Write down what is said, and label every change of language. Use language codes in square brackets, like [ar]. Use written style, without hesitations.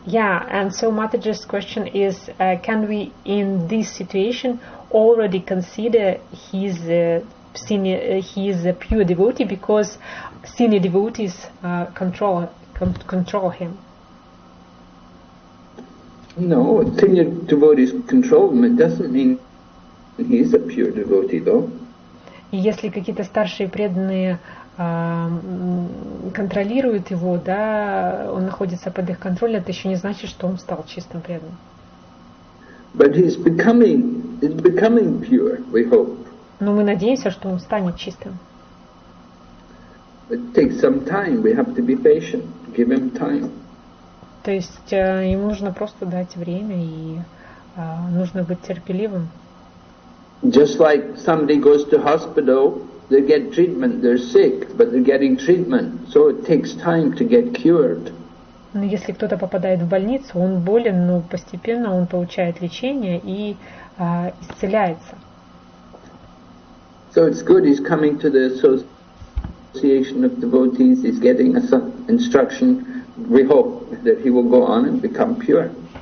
[en] Yeah, and so Mataji's question is, can we in this situation already consider he is a pure devotee because senior devotees control him? No, senior devotees control him. It doesn't mean he's a pure devotee, though. [ru] И если какие-то старшие преданные контролируют его, да, он находится под их контролем, это еще не значит, что он стал чистым преданным. [en] But he's becoming pure, we hope. [ru] Но мы надеемся, что он станет чистым. [en] It takes some time. We have to be patient. Give him time. [ru] То есть ему нужно просто дать время и нужно быть терпеливым. [en] Just like somebody goes to hospital they get treatment, they're sick, but they're getting treatment, so it takes time to get cured. [ru] Но если кто-то попадает в больницу, он болен, но постепенно он получает лечение и исцеляется. [en] So it's good he's coming to the association of devotees, he's getting some instruction. We hope that he will go on and become pure.